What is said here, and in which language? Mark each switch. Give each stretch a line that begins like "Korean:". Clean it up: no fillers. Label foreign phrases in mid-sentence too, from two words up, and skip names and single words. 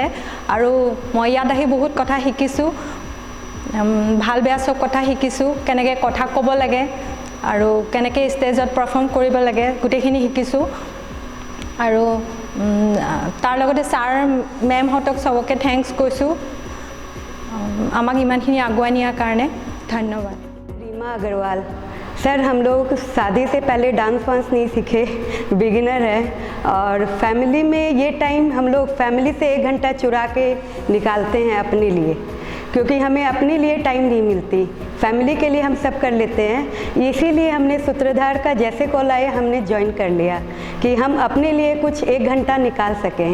Assamese: আৰু মই ইয়াত আহি বহুত কথা শিকিছোঁ, ভাল বেয়া চব কথা শিকিছোঁ, কেনেকৈ কথা ক'ব লাগে আৰু কেনেকৈ ষ্টেজত পাৰফৰ্ম কৰিব লাগে, গোটেইখিনি শিকিছোঁ। আৰু তাৰ লগতে ছাৰ মেমহঁতক চবকে থেংকছ কৈছোঁ আমাক ইমানখিনি আগুৱাই নিয়াৰ কাৰণে। ধন্যবাদ।
Hindi: रीमा अग्रवाल। सर हम लोग शादी से पहले डांस वांस नहीं सीखे, बिगिनर है, और फैमिली में ये टाइम हम लोग फैमिली से 1 घंटा चुरा के निकालते हैं अपने लिए, क्योंकि हमें अपने लिए टाइम नहीं मिलती। फैमिली के लिए हम सब कर लेते हैं, इसीलिए हमने सूत्रधार का जैसे कॉल आया हमने ज्वाइन कर लिया कि हम अपने लिए कुछ 1 घंटा निकाल सकें।